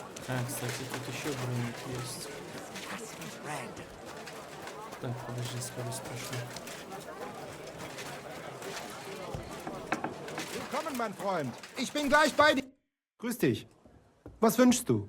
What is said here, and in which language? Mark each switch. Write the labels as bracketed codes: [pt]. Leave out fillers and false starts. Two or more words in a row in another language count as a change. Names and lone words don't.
[ru] А, кстати, тут еще броник есть. Так, подожди, скорость прошу. [de] Willkommen, mein Freund. Ich bin gleich bei dir. Grüß dich. Was wünschst du?